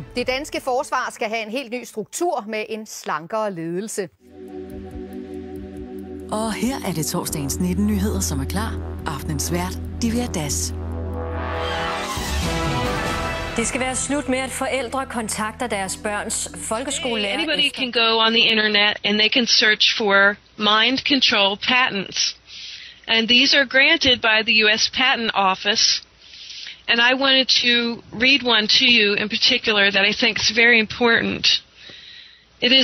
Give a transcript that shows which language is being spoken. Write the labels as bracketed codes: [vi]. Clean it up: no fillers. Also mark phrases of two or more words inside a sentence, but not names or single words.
[da] Det danske forsvar skal have en helt ny struktur med en slankere ledelse. Og her er det torsdagens 19 nyheder, som er klar. Aftenens vært, Divya Das. Det skal være slut med, at forældre kontakter deres børns folkeskolelærer. [en] Anybody can go on the internet and they can search for mind control patents. And these are granted by the U.S. Patent Office. And I wanted to read one to you in particular that I think is very important.